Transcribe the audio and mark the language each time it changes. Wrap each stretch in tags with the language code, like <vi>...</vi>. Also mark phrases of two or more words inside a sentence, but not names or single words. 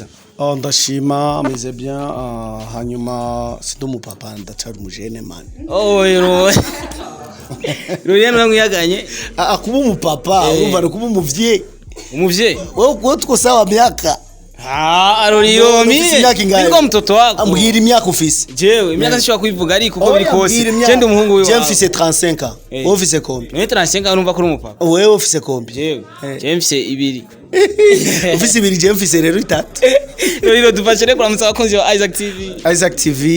<rn>ndashima ameze bien hanyuma sindo mupapa ndacari umujene man yero Ruriya namwiyaganye kuba umupapa urumva kuba umuvye</rn> <sw>wewe tuko sawa miaka Aruriyo niko mtoto wako</sw> <rn>ambwira imyaka ufise jewe imyaka sishobora kubivuga ariko uko biri kose cende umuhungu wiwe je mfise 35 ans wowe ufise kombi mwe 35 ans urumva ko uri umupapa wewe ufise kombi jewe je mfise 2 ufise 2 je mfise rero 3 rero dufashire kuramutsa abakunzi ba Isaac TV</rn>